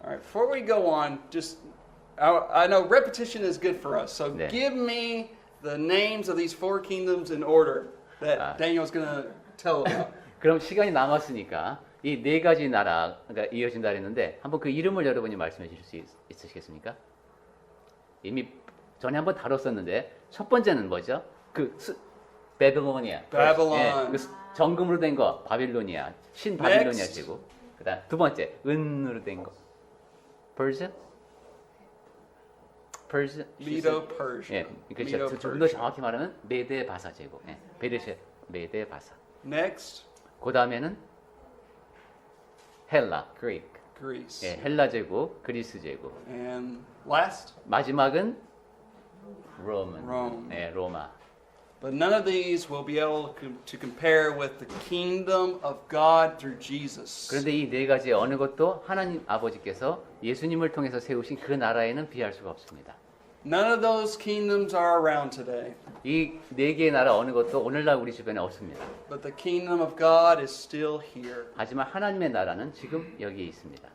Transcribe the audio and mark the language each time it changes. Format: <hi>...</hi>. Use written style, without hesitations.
<en>All right. Before we go on, I know repetition is good for us. So,</en> <ko>네.</ko> <en>give me the names of these four kingdoms in order that Daniel's going to tell about.</en> <ko>그럼 시간이 남았으니까 이 네 가지 나라가 이어진다 했는데 한번 그 이름을 여러분이 말씀해 주실 수 있으시겠습니까? 이미 전에 한번 다뤘었는데 첫 번째는 뭐죠? 베빌로니아.</ko> <en>Babylon.</en> <ko>예, 그 정금으로 된 거 바빌로니아. 신바빌로니아 제국. 그다음 두 번째 은으로 된 거.</ko> <en>Persia. Medo-Persia.</en> <ko>예, 그렇죠. 좀 더 정확히 말하면 메데 바사 제국. 예, 메데 바사.</ko> <en>Next.</en> <ko>그 다음에는 헬라, Greek.</ko> <en>Greece.</en> <ko>예, 헬라 제국, 그리스 제국.</ko> <en>And last,</en> <ko>마지막은 Roman.</ko> <en>Rome.</en> <ko>예, 로마.</ko> <en>but none of these will be able to compare with the kingdom of God through Jesus.</en> <ko>그런데 이 네 가지 어느 것도 하나님 아버지께서 예수님을 통해서 세우신 그 나라에는 비할 수가 없습니다.</ko> <en>None of those kingdoms are around today,</en> <ko>이 네 개의 나라 어느 것도 오늘날 우리 주변에 없습니다.</ko> <en>but the kingdom of God is still here.</en> <ko>하지만 하나님의 나라는 지금 여기에 있습니다.</ko>